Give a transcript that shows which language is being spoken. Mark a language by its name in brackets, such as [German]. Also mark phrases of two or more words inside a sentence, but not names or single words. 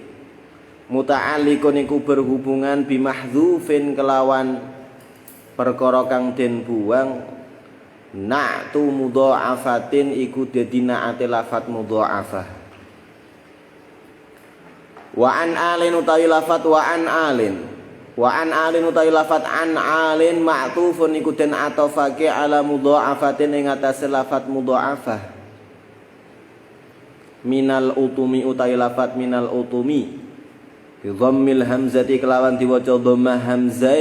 [Javanese] Muta'alliqun iku berhubungan [Arabic] bi mahdzufin [Javanese] kelawan perkara kang den buang. [Arabic] Na'tu mudha'afatin [Javanese] iku dadi na'ate lafat mudha'afah. [Arabic] Wa an alin [Javanese] utawi lafat [Arabic] wa an alin. Wa an alin [Javanese] utawi lafat [Arabic] an alin ma'tufun [Javanese] iku den atofake [Arabic] ala mudha'afatin [Javanese] ing atase lafat mudha'afah. [Arabic] Minal utumi [Javanese] utawi lafat [Arabic] minal utumi bi dhammil hamzati [Javanese] kelawan diwaca dhammah hamzah